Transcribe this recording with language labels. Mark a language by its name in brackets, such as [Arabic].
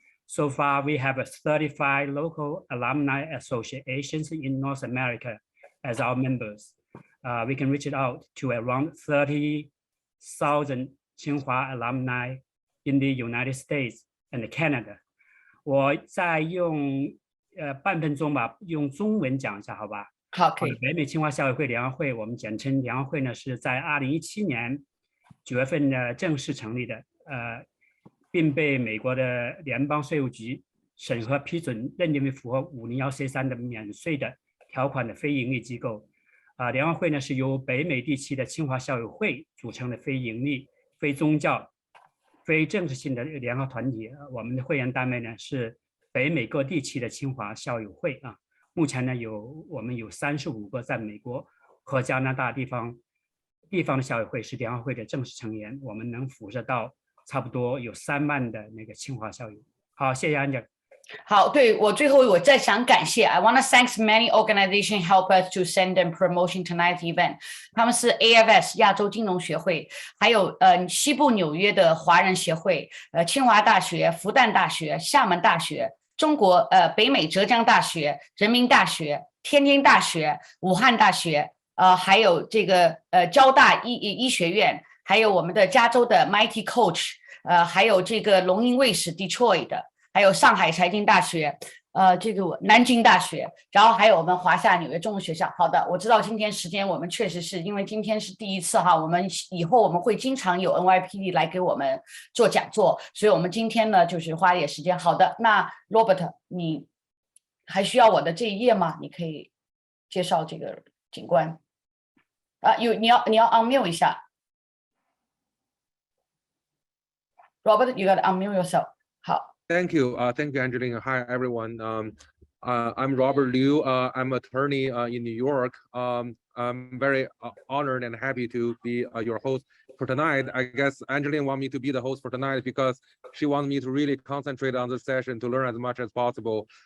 [English] So far, we have 35 local alumni associations in North America as our members. We can reach it out to around 30,000 Tsinghua alumni in the United States and Canada. [Chinese] 我再用半分钟吧，用中文讲一下，好吧？好，可以。北美清华校友会联合会，我们简称联合会呢，是在2017年9月份呢正式成立的，并被美国的联邦税务局审核批准，认定为符合501C3的免税的条款的非营利机构。联合会呢是由北美地区的清华校友会组成的非营利、非宗教、非政治性的联合团体。我们的会员单位呢是北美各地区的清华校友会啊。目前呢我们有35个在美国和加拿大地方的校友会是联合会的正式成员，我们能辐射到差不多有3万的那个清华校友。好，谢谢安姐。好，对，我最后我再想感谢 [English] I want to thank many organizations help us to send and promotion tonight's event. [Chinese] 他们是 AFS 亚洲金融学会，还有西部纽约的华人协会，清华大学、复旦大学、厦门大学。中国北美浙江大学、人民大学、天津大学、武汉大学，还有这个交大医学院，还有我们的加州的 Mighty Coach， 还有这个龙吟卫视 Detroit 的，还有上海财经大学，这个南京大学，然后还有我们华夏纽约中文学校。好的，我知道今天时间我们确实是因为今天是第一次哈，我们以后我们会经常有 NYPD 来给我们做讲座，所以我们今天呢就是花一点时间。好的，那 Robert 你还需要我的这一页吗？你可以介绍这个警官。你要 unmute 一下。 [English] Robert, you got to unmute yourself. [Chinese] 好。 [English] Thank you. Thank you, Angeline. Hi, everyone. I'm Robert Liu. I'm attorney in New York. I'm very honored and happy to be your host for tonight. I guess Angeline wanted me to be the host for tonight because she wanted me to really concentrate on the session to learn as much as possible.